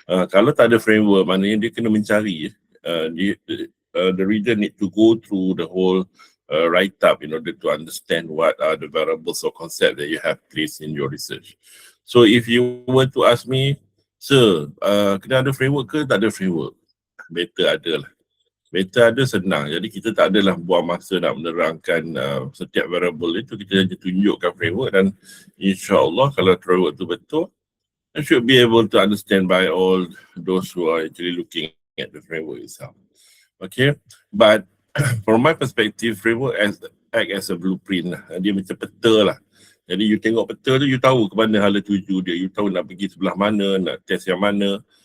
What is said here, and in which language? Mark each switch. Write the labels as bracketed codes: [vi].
[ms] Kalau tak ada framework, maknanya dia kena mencari. [en] The reader need to go through the whole write-up in order to understand what are the variables or concepts that you have placed in your research. So if you were to ask me, sir, [ms] kena ada framework ke tak ada framework? Better ada lah. Better ada, senang. Jadi kita tak adalah buang masa nak menerangkan setiap variable itu. Kita hanya tunjukkan framework dan insyaAllah kalau framework itu betul, [en] I should be able to understand by all those who are actually looking at the framework itself. Okay, but from my perspective, framework act as a blueprint lah. [ms] Dia macam peta lah. Jadi you tengok peta tu, you tahu ke mana hala tuju dia, you tahu nak pergi sebelah mana, nak test yang mana.